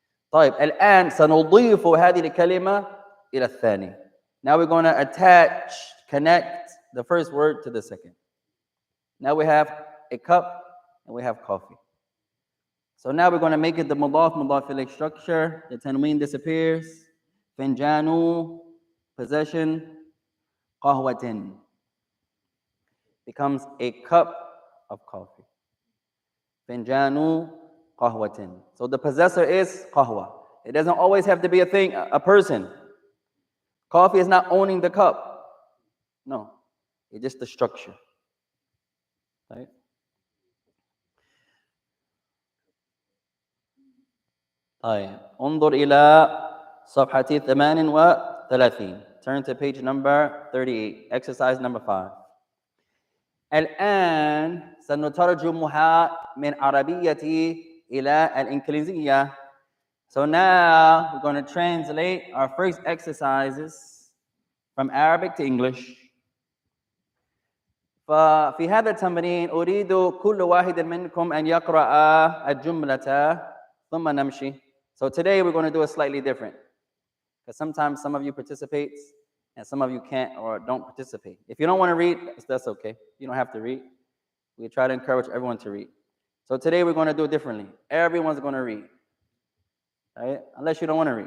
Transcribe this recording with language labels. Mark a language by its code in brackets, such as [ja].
[ar] طيب الآن سنضيف هذه الكلمة إلى الثاني. [en] Now we're going to connect the first word to the second. Now we have a cup and we have coffee. So now we're going to make it the mudaf ilayh structure. The tanween disappears. Finjanu, possession. Qahwatin becomes a cup of coffee. Finjanu qahwatin. So the possessor is qahwa. It doesn't always have to be a thing, a person. Coffee is not owning the cup. No, it's just the structure. Right? [ar] طيب انظر إلى صفحة 38. [en] Turn to page number 38. Exercise number 5. [ar] الآن سنترجمها من عربية إلى الإنجليزية. [en] So now we're going to translate our first exercises from Arabic to English. [ar] ففي هذا التمرين أريد كل واحد منكم أن يقرأ الجملة ثم نمشي. [en] So today we're going to do it slightly different, because sometimes some of you participate and some of you can't or don't participate. If you don't want to read, that's okay. You don't have to read. We try to encourage everyone to read. So today we're going to do it differently. Everyone's going to read, right? Unless you don't want to read.